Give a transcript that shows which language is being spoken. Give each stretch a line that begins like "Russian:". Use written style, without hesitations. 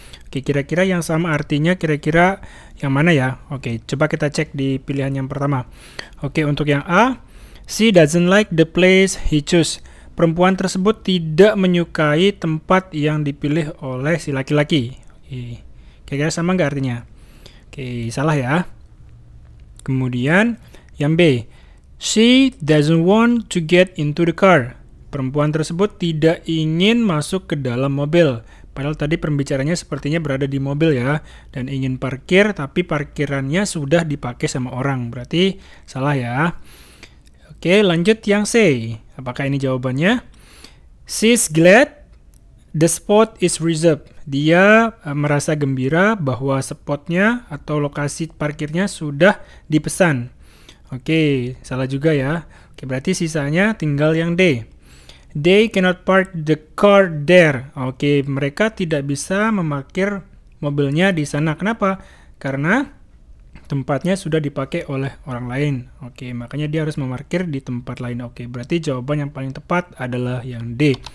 Indonesian: Oke, kira-kira yang sama artinya kira-kira yang mana ya? Oke, coba kita cek di pilihan yang pertama. Oke, untuk yang A,
English: she doesn't like the place he chose.
Indonesian: Perempuan tersebut tidak menyukai tempat yang dipilih oleh si laki-laki. Oke, kira-kira sama nggak artinya? Oke, salah ya. Kemudian yang B,
English: she doesn't want to get into the car.
Indonesian: Perempuan tersebut tidak ingin masuk ke dalam mobil. Padahal tadi pembicaranya sepertinya berada di mobil ya. Dan ingin parkir, tapi parkirannya sudah dipakai sama orang. Berarti salah ya. Oke, lanjut yang C. Apakah ini jawabannya?
English: She's glad The spot is reserved.
Indonesian: Dia merasa gembira bahwa spotnya atau lokasi parkirnya sudah dipesan. Oke, salah juga ya. Oke, berarti sisanya tinggal yang D.
English: They cannot park the car there.
Indonesian: Oke, mereka tidak bisa memarkir mobilnya di sana. Kenapa? Karena tempatnya sudah dipakai oleh orang lain. Oke, makanya dia harus memarkir di tempat lain. Oke, berarti jawaban yang paling tepat adalah yang D.